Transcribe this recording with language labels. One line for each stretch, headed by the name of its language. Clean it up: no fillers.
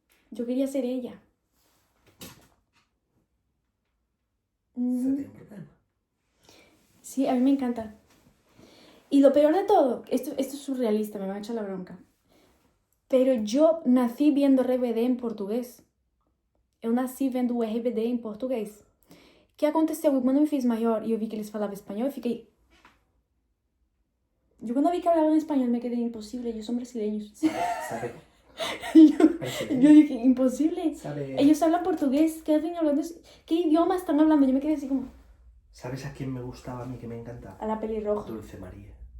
Spanish: Yo quería ser ella.
Portuguese: Você tem um problema.
Spanish: Sí, a mí me encanta. Y lo peor de todo, esto es surrealista, me va a echar la bronca. Pero yo nací viendo RBD en português.
Portuguese: Eu nasci vendo o RBD em português. O que aconteceu? Quando eu me fiz maior e eu vi que eles falavam espanhol, eu fiquei...
Spanish: Yo cuando vi que hablaban español me quedé imposible, ellos son brasileños.
Portuguese: Sabe?
Spanish: yo dije, imposible.
Portuguese: Sabe?
Spanish: Ellos hablan portugués, ¿qué hacen hablando? ¿Qué idioma están hablando? Yo me quedé así como... ¿Sabes a quién me gustaba a mí que me encantaba? A la pelirroja. Dulce María.